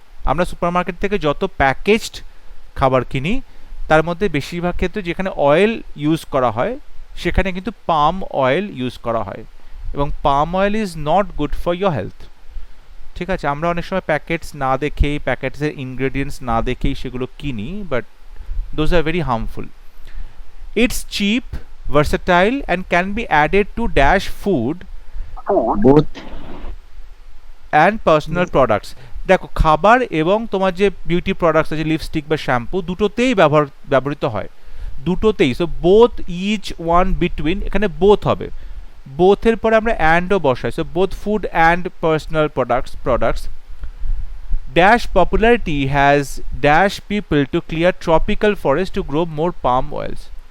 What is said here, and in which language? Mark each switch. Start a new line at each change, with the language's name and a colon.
Bangla: আমরা সুপারমার্কেট থেকে যত প্যাকেজড খাবার কিনি তার মধ্যে বেশিরভাগ ক্ষেত্রে যেখানে অয়েল ইউজ করা হয় সেখানে কিন্তু
English: Palm oil use করা হয় এবং palm oil is not good for your health.
Bangla: ঠিক আছে, আমরা অনেক সময় প্যাকেটস না দেখেই প্যাকেটসের ইনগ্রেডিয়েন্টস না দেখেই সেগুলো কিনি,
English: But those are very harmful. It's cheap, versatile and can be added to dash food both and personal products.
Bangla: দেখো খাবার এবং তোমার যে বিউটি প্রোডাক্টস আছে লিপস্টিক বা শ্যাম্পু দুটোতেই ব্যবহৃত হয়, দুটোতেই। So both each one between, এখানে বোথ হবে, বোথের পরে আমরা অ্যান্ডও বসাই।
English: So both food and personal products. Dash popularity has dash people to clear tropical forests to grow more palm oils.